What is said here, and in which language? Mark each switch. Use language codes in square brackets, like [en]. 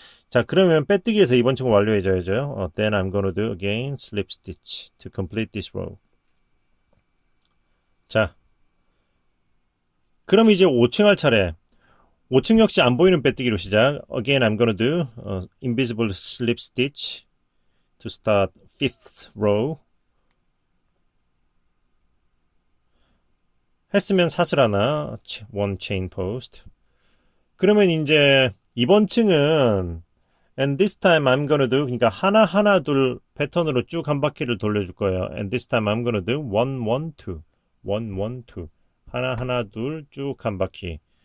[ko] 자, 그러면 빼뜨기에서 이번 층을 완료해줘야죠. [en] Then I'm gonna do again slip stitch to complete this row. [ko] 자, 그럼 이제 5층 할 차례. 5층 역시 안 보이는 빼뜨기로 시작. [en] Again, I'm gonna do invisible slip stitch to start 5th row. [ko] 했으면 사슬 하나, [en] one chain post. [ko] 그러면 이제 이번 층은 [en] and this time I'm gonna do, [ko] 그러니까 하나 둘 패턴으로 쭉 한 바퀴를 돌려줄 거예요. [en] And this time I'm gonna do 1 1 2 1 1 2 [ko] 하나 둘 쭉 한 바퀴.